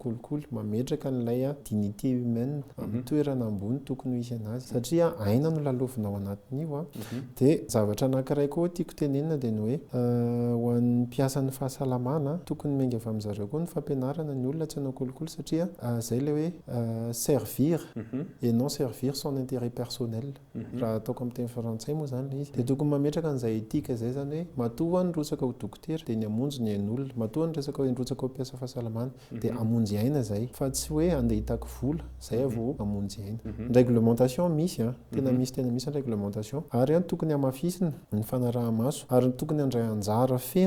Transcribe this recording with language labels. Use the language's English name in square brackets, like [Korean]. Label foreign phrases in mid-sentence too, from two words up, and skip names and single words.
[Malagasy] kolokolo mametraka n'ilay [French] dignité humaine [Malagasy] amin'ny toerana ambony tokony ho izy anazy satria aina no lalaovinao anatin'io dia zavatra anankiray koa tiako tenenina dia ny hoe ho an'ny mpiasan'ny fahasalamana tokony miainga avy amin'izareo koa ny fampianarana ny olona tsy hanao kolokolo satria izay ilay hoe [French] servir et non servir son intérêt personnel [Malagasy] raha ataoko amin'ny teny frantsay moa izany ilay izy dia tokony mametraka an'izay etika izay izany hoe matoa ny rotsaka ho dokotera dia ny hamonjy ny ain'olona matoa ny resaka hoe rotsaka ho mpiasa fahasalamana dia hamonjy aina izay fa tsy hoe andeha hitako vola izay vao hamonjy aina. Ny réglementation misy tena misy ny réglementation ary tokony hamafisina ny fanaraha-maso ary tokony handray anjara feno.